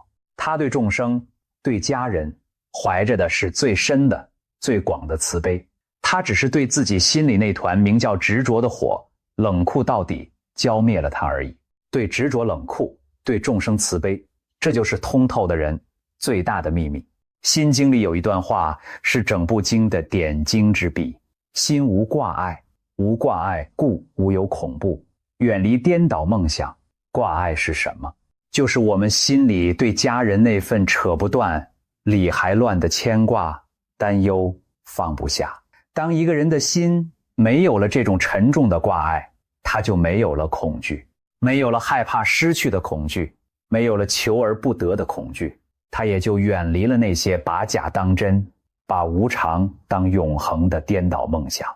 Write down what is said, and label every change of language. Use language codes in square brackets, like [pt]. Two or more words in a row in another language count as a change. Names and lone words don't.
[zh] 他对眾生、對家人懷着的是最深的、最廣的慈悲，他只是对自己心裡那團名叫執着的火冷酷到底，澆滅了它而已。對執着冷酷，對眾生慈悲，這就是通透的人最大的秘密。心經裡有一段話是整部經的點睛之筆：心無掛礙，無掛礙故無有恐怖，遠離顛倒夢想。掛礙是什麼？就是我們心裡對家人那份扯不斷、理還亂的牽掛、擔憂、放不下。當一個人的心沒有了這種沉重的掛礙，他就沒有了恐懼，沒有了害怕失去的恐懼，沒有了求而不得的恐懼，他也就遠離了那些把假當真、把無常當永恆的顛倒夢想。